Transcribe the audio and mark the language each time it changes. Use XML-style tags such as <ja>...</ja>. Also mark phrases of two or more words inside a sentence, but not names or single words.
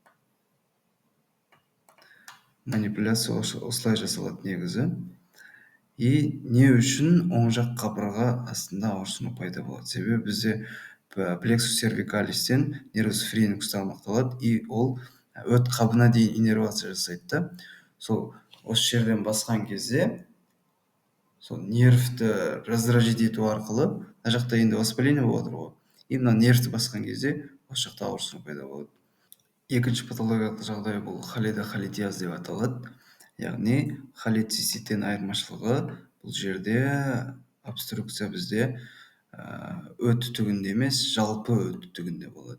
<ky>Манипуляция осылай жасалат негизи. Эмне үчүн оң жак кабырга астында оорусуну пайда болот? Себеби бизде плексус сервикалистен нервус фриникус тармакталат. Ол өт кабына дейин иннервация жасайт да. Сол осы жерден баскан кезде сол нервти раздражить этүү аркылуу мына жакта энди воспаление болуп атыр го. Мына нервти баскан кезде ошол жакта оорусуу пайда болот. Экинчи патологиялык жагдай бул холедохолитиаз деп аталат. Яғни холецисттен айырмачылыгы бул жерде обструкция бизде өт түтүгүндө эмес, жалпы өт түтүгүндө болот.</ky>